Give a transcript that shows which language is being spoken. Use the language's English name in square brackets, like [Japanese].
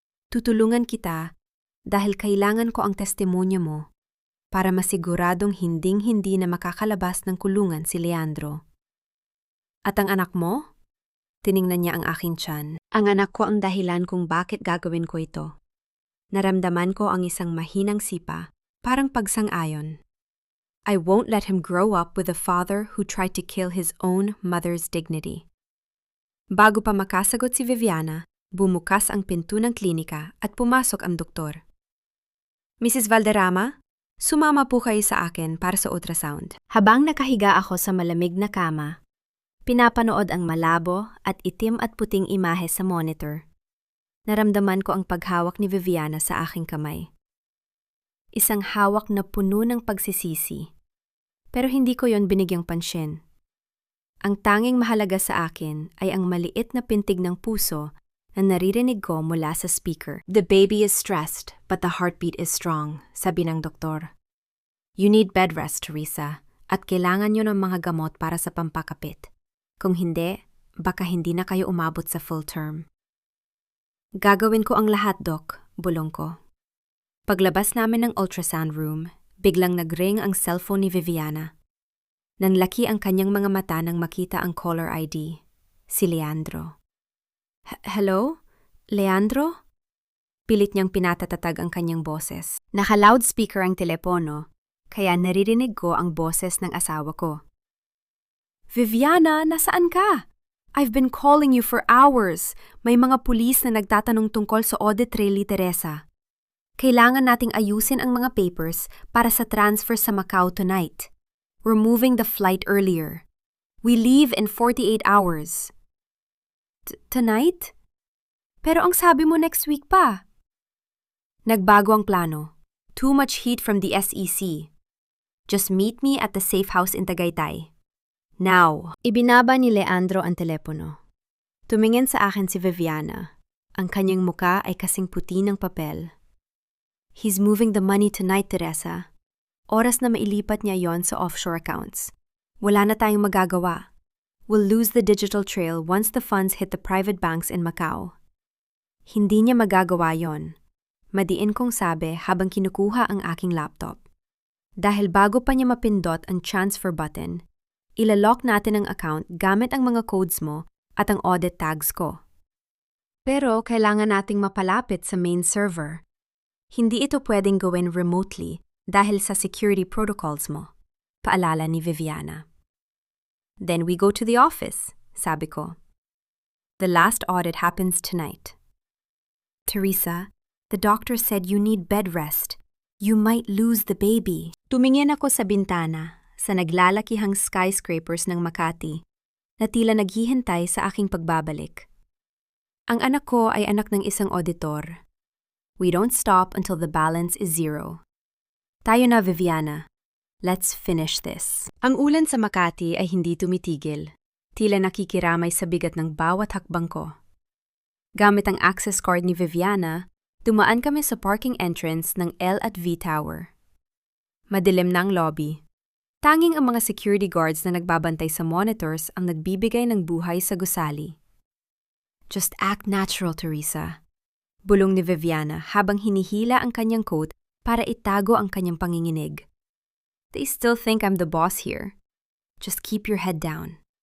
[Filipino] Tutulungan kita dahil kailangan ko ang testimonya mo para masiguradong hinding-hindi na makakalabas ng kulungan si Leandro. At ang anak mo? Tiningnan niya ang aking tiyan. Ang anak ko ang dahilan kung bakit gagawin ko ito. Naramdaman ko ang isang mahinang sipa, parang pagsang-ayon. [English] I won't let him grow up with a father who tried to kill his own mother's dignity. [Filipino] Bago pa makasagot si Viviana, bumukas ang pinto ng klinika at pumasok ang doktor. Mrs. Valderrama, sumama po kayo sa akin para sa ultrasound. Habang nakahiga ako sa malamig na kama, pinapanood ang malabo at itim at puting imahe sa monitor. Naramdaman ko ang paghawak ni Viviana sa aking kamay. Isang hawak na puno ng pagsisisi. Pero hindi ko yon binigyang pansyin. Ang tanging mahalaga sa akin ay ang maliit na pintig ng puso na naririnig ko mula sa speaker. [English] The baby is stressed, but the heartbeat is strong, [Filipino] sabi ng doktor. [English] You need bed rest, [Filipino] Teresa, at kailangan nyo ng mga gamot para sa pampakapit. Kung hindi, baka hindi na kayo umabot sa full term. Gagawin ko ang lahat, Doc, bulong ko. Paglabas namin ng ultrasound room, biglang nag-ring ang cellphone ni Viviana. Nanlaki ang kanyang mga mata nang makita ang caller ID, si Leandro. Hello? Leandro? Pilit niyang pinatatatag ang kanyang boses. Naka-loudspeaker ang telepono, kaya naririnig ko ang boses ng asawa ko. Viviana, nasaan ka? [English] I've been calling you for hours. [Filipino] May mga pulis na nagtatanong tungkol sa audit trail ni Teresa. Kailangan nating ayusin ang mga papers para sa transfer sa Macau tonight. [English] We're moving the flight earlier. We leave in 48 hours. Tonight? [Filipino] Pero ang sabi mo next week pa. Nagbago ang plano. [English] Too much heat from the SEC. Just meet me at the safe house in Tagaytay. Now. [Filipino] Ibinaba ni Leandro ang telepono. Tumingin sa akin si Viviana. Ang kanyang muka ay kasing puti ng papel. [English] He's moving the money tonight, Teresa. [Filipino] Oras na mailipat niya yon sa offshore accounts. Wala na tayong magagawa. [English] We'll lose the digital trail once the funds hit the private banks in Macau. [Filipino] Hindi niya magagawa yon. Madiin kong sabi habang kinukuha ang aking laptop. Dahil bago pa niya mapindot ang transfer button, ilalock natin ang account gamit ang mga codes mo at ang audit tags ko. Pero kailangan nating mapalapit sa main server. Hindi ito pwedeng gawin remotely dahil sa security protocols mo, paalala ni Viviana. [English] Then we go to the office, [Filipino] sabi ko. [English] The last audit happens tonight. Teresa, the doctor said you need bed rest. You might lose the baby. [Filipino] Tumingin ako sa bintana, sa naglalakihang skyscrapers ng Makati, na tila naghihintay sa aking pagbabalik. Ang anak ko ay anak ng isang auditor. [English] We don't stop until the balance is zero. [Filipino] Tayo na, [English] Viviana. Let's finish this. [Filipino] Ang ulan sa Makati ay hindi tumitigil. Tila nakikiramay sa bigat ng bawat hakbang ko. Gamit ang access card ni Viviana, dumaan kami sa parking entrance ng L at V Tower. Madilim na ang lobby. Tanging ang mga security guards na nagbabantay sa monitors ang nagbibigay ng buhay sa gusali. [English] Just act natural, [Filipino] Teresa. Bulong ni Viviana habang hinihila ang kanyang coat para itago ang kanyang panginginig. [English] They still think I'm the boss here. Just keep your head down.